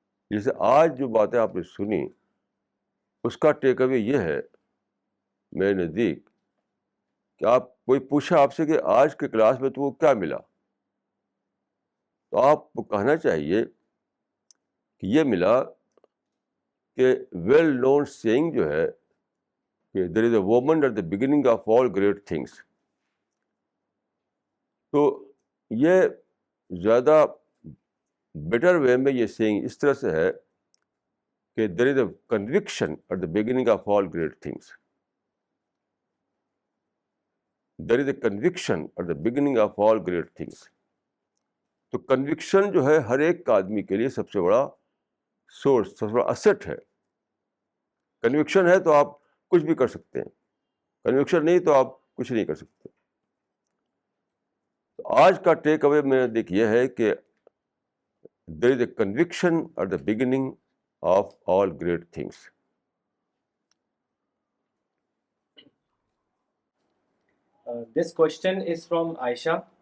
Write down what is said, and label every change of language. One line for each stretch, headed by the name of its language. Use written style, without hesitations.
Urdu: جیسے آج جو باتیں آپ نے سنی اس کا ٹیک اوے یہ ہے میرے نزدیک کہ آپ کوئی پوچھا آپ سے کہ آج کے کلاس میں تو وہ کیا ملا، تو آپ کو کہنا چاہیے کہ یہ ملا کہ ویل نون سیئنگ جو ہے کہ
English: There is a woman at the beginning of all great things.
Urdu: تو یہ زیادہ بیٹر وے میں یہ سینگ اس طرح سے ہے کہ
English: There is a conviction at the beginning of all great things. There is a conviction at the beginning of all great things.
Urdu: تو کنوکشن جو ہے ہر ایک آدمی کے لیے سب سے بڑا سورس، سب سے بڑا اسٹ ہے. کنوکشن ہے تو آپ کچھ بھی کر سکتے ہیں، کنوکشن نہیں تو آپ کچھ نہیں کر سکتے. تو آج کا ٹیک اوے میں دیکھ یہ ہے کہ
English: There is a conviction at the beginning of all great things. This question is from Aisha.